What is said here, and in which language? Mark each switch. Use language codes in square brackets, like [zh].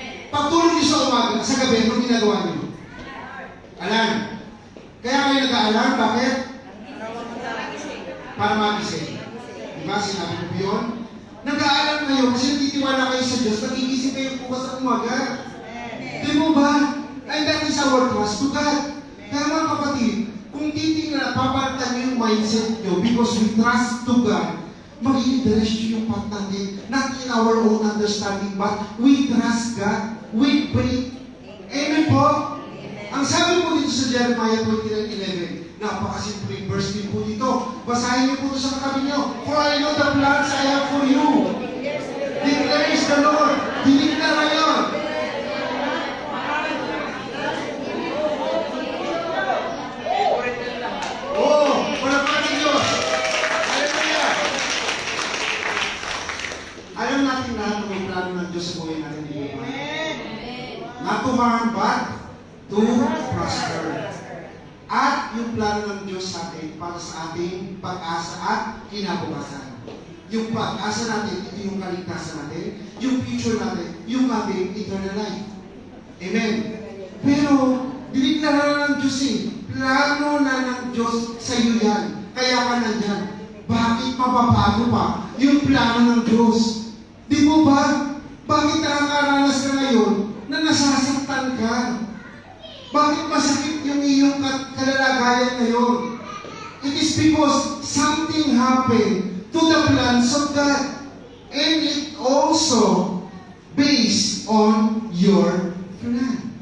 [tl] Pagtulog nyo sa umaga, sa gabi, anong ginagawa nyo? Alam. Kaya kayo nag-aalarm, bakit? Para magising. Diba? Sinabi ko yun? Nag-aalarm kayo kasi nagtitiwala kayo sa Diyos, nagigising kayo bukas ng umaga. Di mo ba? [en] And that is our trust to God. [tl] Kaya mga kapatid, kung titingnan, papalitan nyo yung mindset nyo [en] because we trust to God, [tl] magiging diretso yung path natin, [en] not in our own understanding, but we trust God, we pray. Amen po? [tl] Ang sabi po dito sa Jeremiah 29:11, napakasimple verse din po dito. Basahin niyo po ito sa katabi niyo. [en] For I know the plans I have for you. Declares the Lord. [tl] Diniklara yun. Oh, palapakan ng Diyos. Hallelujah. Alam natin lahat na may plano ng Diyos sa buhay natin. [en] Not to harm, but to prosper. [tl] At yung plano ng Diyos sa atin para sa ating pag-asa at kinabukasan. Yung pag-asa natin, ito yung kaligtasan natin, yung future natin, yung ating eternal life. Amen. Pero, diniklara ng Diyos eh. Plano na ng Diyos sa iyo yan. Kaya ka nandyan. Bakit mapapago pa yung plano ng Diyos? Di mo ba? Bakit nakakaranas ka ngayon na nasasaktan ka? Bakit masakit yung iyong kalalagayan ngayon? [en] It is because something happened to the plans of God. And it also based on your plan.